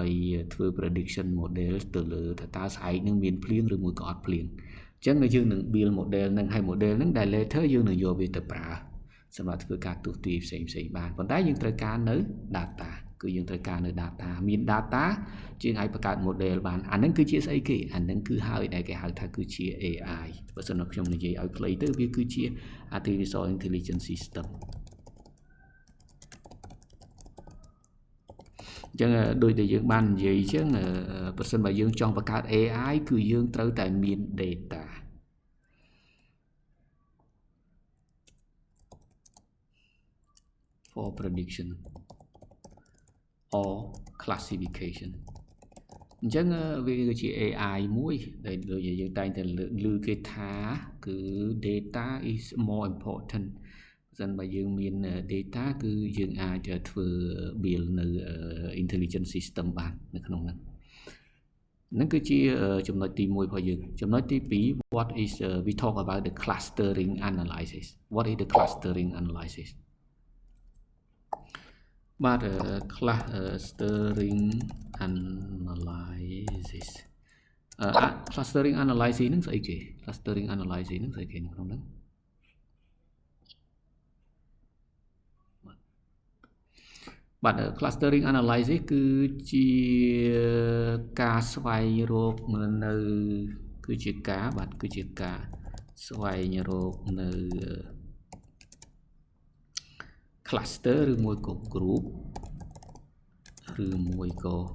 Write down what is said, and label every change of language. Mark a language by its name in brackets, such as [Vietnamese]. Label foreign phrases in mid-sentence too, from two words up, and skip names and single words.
[Khmer] ធ្វើ [English] prediction model [Khmer] ទៅលើថាតើស្អែកនឹងមានភ្លៀងឬមួយក៏អត់ភ្លៀងអញ្ចឹងយើងនឹង [English] build model [Khmer] នឹងហើយ model នឹងដែល later យើងនឹងយកវាទៅប្រើសម្រាប់ធ្វើការទូទាយផ្សេងបានប៉ុន្តែយើងត្រូវការនៅ data គឺយើងត្រូវការនៅ data មាន data យើងអាចបង្កើត model បានអានឹងគឺជាស្អីគេអានឹងគឺហើយដែលគេហៅថាគឺជា AI បើសិនខ្ញុំនិយាយឲ្យខ្លីទៅវាគឺជា [English] artificial intelligence system [Khmer] អញ្ចឹងដូចដែលយើងបាននិយាយអញ្ចឹងប្រសិនបើយើងចង់បង្កើត AI គឺយើងត្រូវតែមាន data [English] for prediction or classification [Khmer] អញ្ចឹងវាគឺជា AI មួយដែលដូចយើងតែង តែលើគេថាគឺ [English] data is more important [Khmer] បើសិនបើយើងមាន data គឺយើងអាចធ្វើ build នៅ [English] intelligent system [Khmer] បាននៅក្នុងហ្នឹងនឹងគឺជាចំណុចទី1របស់យើងចំណុចទី2 [English] what is we talk about the clustering analysis what is the clustering analysis [Khmer] បាទ [English] clustering analysis clustering analysis [Khmer] ហ្នឹងស្អីគេ [English] clustering analysis [Khmer] ហ្នឹងស្អីគេនៅក្នុងហ្នឹង បាទ [English] clustering analysis [Khmer] គឺជាការស្វែងរកនៅគឺជាការស្វែងរកនៅ cluster ឬមួយក៏ group ឬមួយក៏